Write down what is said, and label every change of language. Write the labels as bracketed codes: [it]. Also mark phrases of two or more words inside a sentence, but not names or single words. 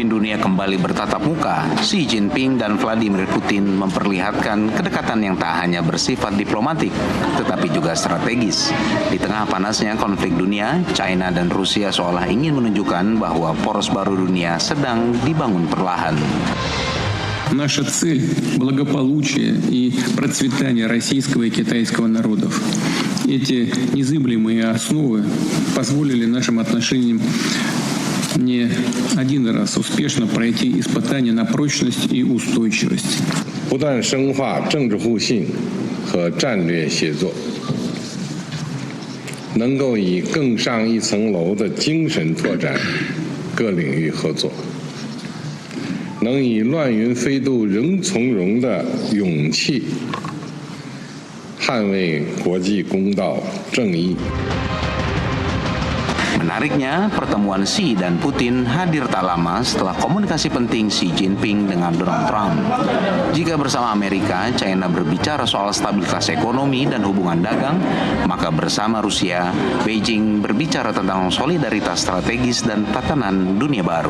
[id] dunia kembali bertatap muka, Xi Jinping dan Vladimir Putin memperlihatkan kedekatan yang tak hanya bersifat diplomatik, tetapi juga strategis. Di tengah panasnya konflik dunia, China dan Rusia seolah ingin menunjukkan bahwa poros baru dunia sedang dibangun perlahan. [ru] Наша цель – благополучие и процветание российского и китайского народов. Эти незыблемые основы позволили нашим отношениям не один раз успешно пройти испытания на прочность и устойчивость. [zh] 不断深化政治互信和战略协作，能够以更上一层楼的精神拓展各领域合作。能以乱云飞渡人从容的勇气，捍卫国际公道正义。 [id] Menariknya, pertemuan Xi dan Putin hadir tak lama setelah komunikasi penting Xi Jinping dengan Donald Trump. Jika bersama Amerika, China berbicara soal stabilitas ekonomi dan hubungan dagang, maka bersama Rusia, Beijing berbicara tentang solidaritas strategis dan tatanan dunia baru.